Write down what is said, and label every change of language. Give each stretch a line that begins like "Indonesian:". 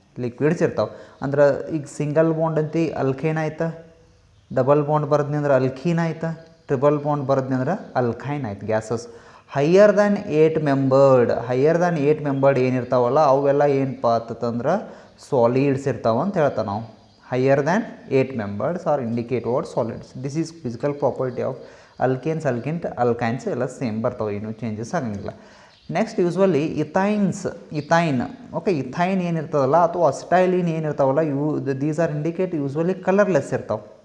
Kannada: Liquids ಇರ್ತಾವೆ ಅಂದ್ರೆ ಈಗ ಸಿಂಗಲ್ ಬಾಂಡ್ ಅಂತಿ ಅಲ್ಕೇನ್ ಆಯ್ತಾ, ಡಬಲ್ ಬಾಂಡ್ ಬರದ್ನಿ ಅಂದ್ರೆ ಅಲ್ಕೀನ್ ಆಯ್ತಾ, ಟ್ರಿಬಲ್ ಬಾಂಡ್ ಬರದ್ನಿ ಅಂದ್ರೆ ಅಲ್ಕೈನ್ ಆಯ್ತು gases.
English: higher than 8 membered,
Kannada: higher than 8 membered ಏನಿರ್ತಾವಲ್ಲ ಅವೆಲ್ಲ ಏನಪ್ಪ ಅಂತಂದ್ರೆ ಸಾಲಿಡ್ಸ್ ಇರ್ತಾವ ಅಂತ ಹೇಳ್ತಾವೆ ನಾವು.
English: Higher than 8 members are indicate what solids. This is physical property of alkanes, alkynes
Kannada: ಎಲ್ಲ ಸೇಮ್ ಬರ್ತಾವೆ, ಏನು ಚೇಂಜಸ್ ಆಗಂಗಿಲ್ಲ.
English: Next usually ethyne.
Kannada: ಓಕೆ, ಇಥೈನ್ ಏನಿರ್ತದಲ್ಲ ಅಥವಾ ಅಸ್ಟೈಲಿನ್ ಏನಿರ್ತಾವಲ್ಲ ಇವು
English: these are indicate usually colourless
Kannada: ಇರ್ತಾವೆ.